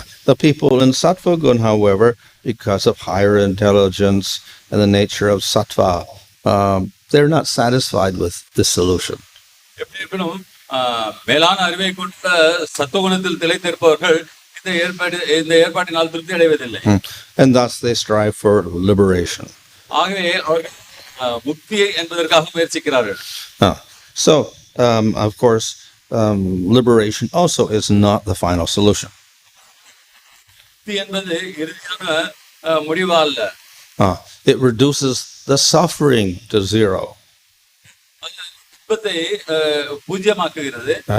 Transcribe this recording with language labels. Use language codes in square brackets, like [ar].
[en] The people in sattva gun, however, because of higher intelligence and the nature of sattva, they're not satisfied with this solution. [ta] எப்படி இருப்பினும் மேலான அறிவை கொண்ட சத்துவகுணத்தில் திளைத்திருப்பவர்கள் இந்த ஏற்பாட்டினால் திருப்தி அடைவதில்லை. [en] And thus they strive for liberation. [ta] ஆகவே அவர்கள் முக்தியை என்பதற்காக முயற்சிக்கிறார்கள். [en] So of course liberation also is not the final solution. [ta] முக்தி என்பது இறுதியான முடிவு அல்ல. [en] It reduces the suffering to zero. [ta] துன்பத்தை பூஜ்யமாக்குகிறது.